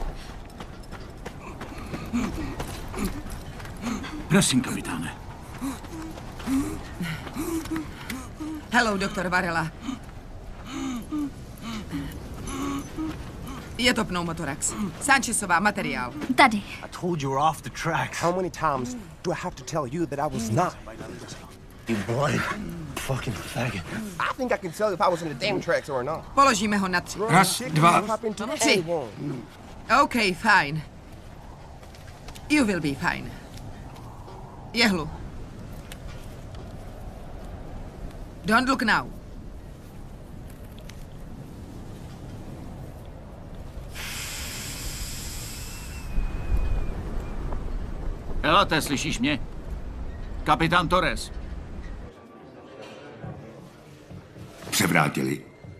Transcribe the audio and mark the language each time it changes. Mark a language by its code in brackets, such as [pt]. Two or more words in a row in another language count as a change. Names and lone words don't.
[cs] Prosím, kapitáne. Hello, doktor Varela. Je to pneumotorax. Sanchezová, materiál. Tady. [en] I told you we're off the tracks. How many times do I have to tell you that I was not? You blind fucking faggot. I think I can tell if I was in the damn tracks or not. [cs] Položíme ho na 3. 1, 2, 3. [en] OK, fine. You will be fine. [cs] Jehlu. [en] Don't look now. [cs] Elate, slyšíš mě? Kapitán Torres. Převrátili.